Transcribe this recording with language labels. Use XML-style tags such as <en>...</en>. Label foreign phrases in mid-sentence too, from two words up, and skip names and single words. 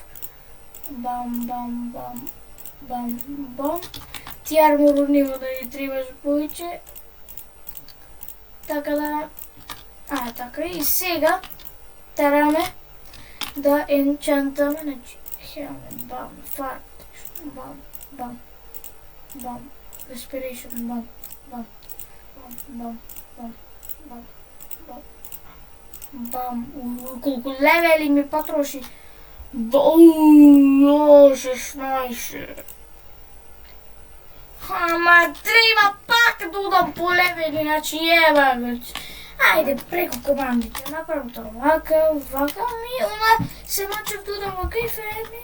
<mk>Бам. Ти арморов нема да ги требаш повеќе. Така да... така и сега тераме да енчантаме, значи, хелмет, бам, фарт, бам. Бам. Respiration. Бам. Бам. Бам. Бам. Бам. Бам. Бам. Колку левели ми потроши. Ооо, 16. Ама треба пак да удам по левели, значи еба го. Ајде, преку командите, направам тоа вака, ми, она се начев да удам вака и ферми.</mk>